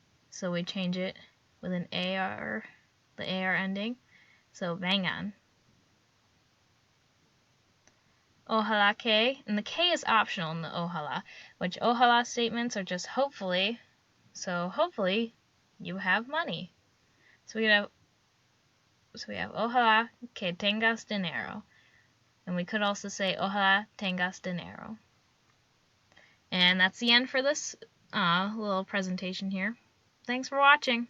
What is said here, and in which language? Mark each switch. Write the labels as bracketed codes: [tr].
[en] So we change it with an AR, the AR ending. So vengan. [es] Ojalá que, [en] and the K is optional in the ojalá, which ojalá statements are just hopefully. So hopefully you have money. So we have [es] ojalá que tengas dinero. [en] And we could also say [es] ojalá tengas dinero. [en] And that's the end for this little presentation here. Thanks for watching.